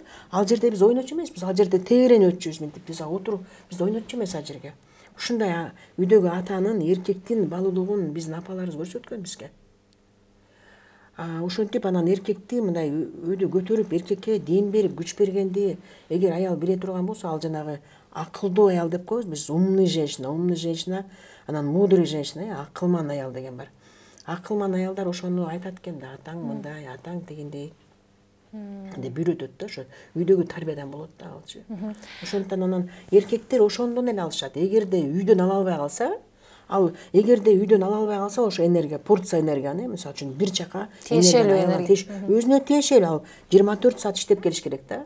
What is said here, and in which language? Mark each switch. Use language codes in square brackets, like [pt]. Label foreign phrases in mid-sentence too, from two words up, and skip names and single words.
[ky] Ал жерде биз ойночу эмеспиз. Ал жерде тегеренип өтчүбүз мынтип. Биз отуруп, биз ойнотчу эмес ал жерге. Ушундай үйдөгү атанын, эркектин баалуулугун биздин апаларыбыз көрсөткөн бизге. Ошентип анан эркекти мындай үйдө көтөрүп, эркекке дем берип, күч бергенди эгер аял биле турган болсо, ал жанагы акылдуу аял деп коебуз биз. [ru] Умный женщина, анан мудрый женщина, [ky] акылман аял деген бар. Акылман аялдар ошону айтат экен да, атаң мындай, атаң дегендей. Деп үйрөтөт да, ошо үйдөгү тарбиядан болот да алчы. Ошондон анан эркектер ошондон эле алышат. Эгерде үйдөн ала албай калса, эгерде үйдөн ала албай калса, ошо энергия, порция энергияны, мисалы үчүн бир жака өзүнө тиешелүү, ал 24 саат иштеп келиш керек да.